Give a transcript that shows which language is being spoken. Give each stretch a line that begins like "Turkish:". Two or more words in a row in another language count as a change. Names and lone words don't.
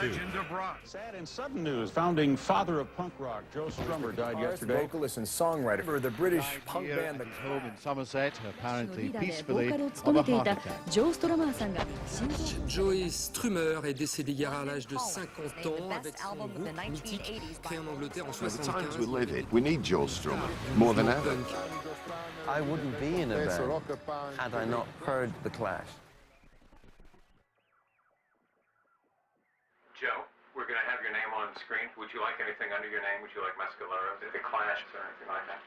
English: Legend of rock. Sad and sudden news. Founding father of punk rock, Joe Strummer, died yesterday. Vocalist and songwriter for the British punk band. Home in Somerset, apparently peacefully,
Japanese: ボーカルを
English: of
Japanese: 務
English: a
Japanese: めてい
English: heart
Japanese: た
English: attack.
Japanese: ジョー・ストラマーさんが心臓
French: Joey Strummer est décédé hier à l'âge de 50 ans avec son groupe mythique créé en Angleterre en
English: The times
French: 75.
English: we live in, we need Joe Strummer more than ever. I wouldn't be in a band had I not heard The Clash. Joe, we're going to have your name on screen. Would you like anything under your name? Would you like Mescalero, The Clash, or anything like that?